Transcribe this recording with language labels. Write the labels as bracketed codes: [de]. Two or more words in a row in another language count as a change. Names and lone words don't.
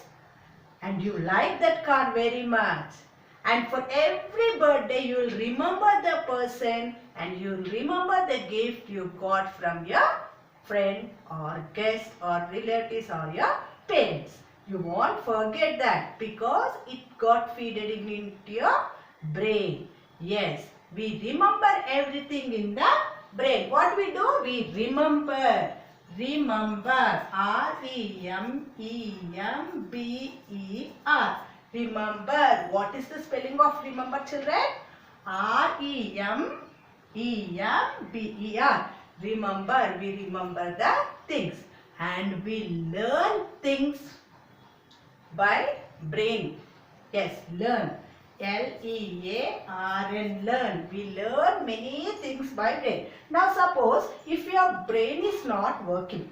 [en] And you like that car very much. And for every birthday you will remember the person and you will remember the gift you got from your friend or guest or relatives or your parents. You won't forget that because it got fed into your brain. Yes, we remember everything in the brain. What we do? We remember. Remember. R-E-M-E-M-B-E-R. Remember. What is the spelling of remember, children? R-E-M-E-M-B-E-R. Remember. We remember the things. And we learn things by brain. Yes, learn. L-E-A-R-N, learn. We learn many things by brain. Now suppose if your brain is not working.